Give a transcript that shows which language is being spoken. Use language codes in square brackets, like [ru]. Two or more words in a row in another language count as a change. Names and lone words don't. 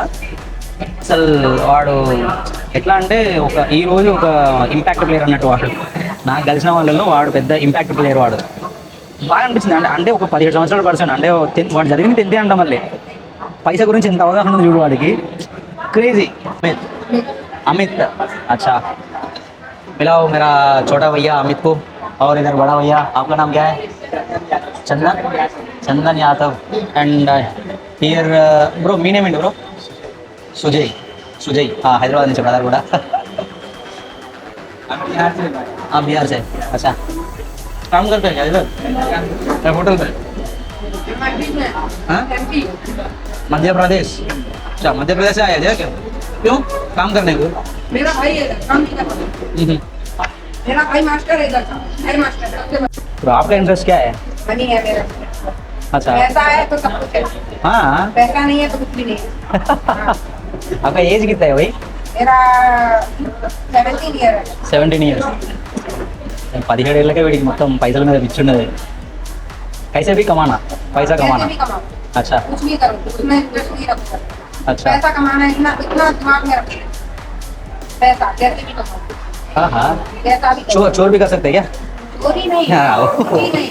[te] అసలు వాడు ఎట్లా అంటే ఈరోజు ఒక ఇంపాక్ట్ ప్లేయర్ అన్నట్టు. వాడు నాకు కలిసిన వాళ్ళలో వాడు పెద్ద ఇంపాక్ట్ ప్లేయర్. వాడు బాగా అనిపించింది. అంటే ఒక 17 సంవత్సరాల పర్సన్, అంటే వాడు జరిగింది 10th అంట. మళ్ళీ పైసా గురించి ఎంత అవగాహన ఉంది చూడు వాడికి, క్రేజీ. [hi] అమిత్ अच्छा मिलाओ मेरा छोटा भैया अमित को, और इधर बड़ा भैया आपका नाम क्या है? चंदन यादव. [en] and here bro [te] మీ నేమ్ ఏంటి బ్రో? సుజయ్. హైదరాబాద్ నుంచి బ్రదర్ కూడా. [hi] आप बिहार से? अच्छा, काम करते हैं क्या इधर होटल में? हाँ? मध्य प्रदेश? अच्छा, मध्य प्रदेश से आए थे क्या? क्यों, काम करने को? मेरा भाई है इधर, काम नहीं करता। मेरा भाई मास्टर है इधर का, हेड मास्टर है। तो आपका इंटरेस्ट क्या है? मनी है मेरा। अच्छा, पैसा है तो सब कुछ है, हाँ। पैसा नहीं है तो कुछ भी नहीं है। आपका एज कितना है भाई? मेरा 17 ईयर है। [te] 17 ఇయర్స్. 17 ఏళ్ళకే వీడికి మొత్తం పైసల మీద పిచ్చున్నది. [hi] कैसे भी कमाना, पैसा कमाना. कैसे भी कमाओ, अच्छा कुछ भी करो, उसमें इंटरेस्ट नहीं रखो। अच्छा, पैसा कमाना है, इतना इतना दिमाग में रखो। पैसा कैसे भी कमाओ, हाँ हाँ. कैसा भी चोर करो। चोर भी कर सकते हैं क्या? चोरी नहीं, हाँ, चोरी नहीं।